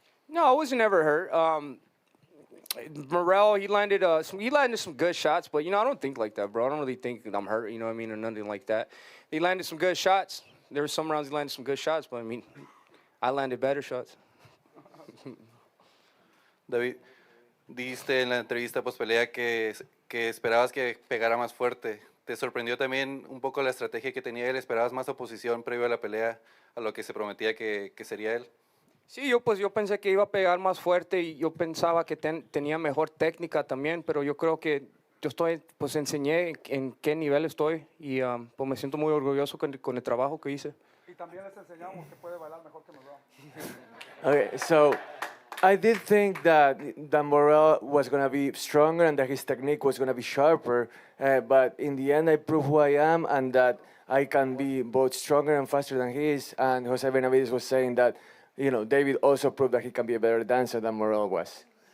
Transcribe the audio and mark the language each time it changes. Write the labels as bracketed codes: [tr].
[en] No, I wasn't ever hurt. Morrell, he landed some good shots, but you know, I don't think like that, bro. I don't really think that I'm hurt, you know what I mean, or nothing like that. He landed some good shots. There were some rounds he landed some good shots, but I mean, I landed better shots. [es] David, dijiste en la entrevista post pelea que esperabas que pegara más fuerte. ¿Te sorprendió también un poco la estrategia que tenía él? ¿Esperabas más oposición previo a la pelea a lo que se prometía que sería él? Sí, yo pensé que iba a pegar más fuerte y yo pensaba que tenía mejor técnica también, pero yo creo que pues enseñé en qué nivel estoy y pues me siento muy orgulloso con el trabajo que hice. Y también les enseñamos que puede bailar mejor que Morrell. [en] Okay, so I did think that Morrell was going to be stronger and that his technique was going to be sharper, but in the end I proved who I am and that I can be both stronger and faster than he is. And Jose Benavidez was saying that, you know, David also proved that he can be a better dancer than Morrell was.